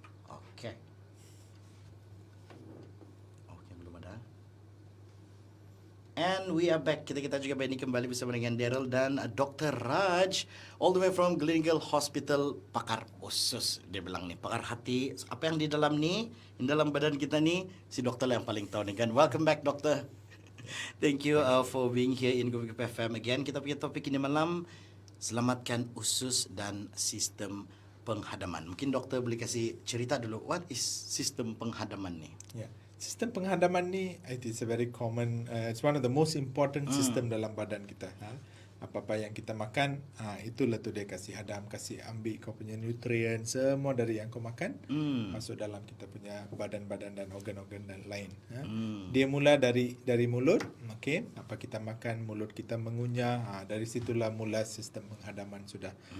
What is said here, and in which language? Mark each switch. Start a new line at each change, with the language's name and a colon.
Malay: Oke. Oke, belum ada.
English: And we are back.
Malay: Kita juga ini kembali bersama dengan Daryl dan Dr.
English: Raj, all the way from Gleneagles Hospital,
Malay: pakar usus. Dia bilang nih, pakar hati. Apa yang di dalam nih, di dalam badan kita nih, si dokter yang paling tahu nih kan.
English: Welcome back,
Malay: dokter.
English: Thank you for being here in Gubik FM again.
Malay: Kita punya topik ini malam, selamatkan usus dan sistem penghadaman. Mungkin dokter boleh kasih cerita dulu,
English: what is
Malay: sistem penghadaman nih? Yeah. Sistem penghadaman ni,
English: it's a very common, it's one of the most important system
Malay: dalam badan kita. Apa-apa yang kita makan, itulah tu dia kasih hadam, kasih ambil kau punya nutrien, semua dari yang kau makan masuk dalam kita punya badan-badan dan organ-organ dan lain. Dia mula dari mulut, okay? Apa kita makan, mulut kita mengunyah, dari situlah mula sistem penghadaman sudah.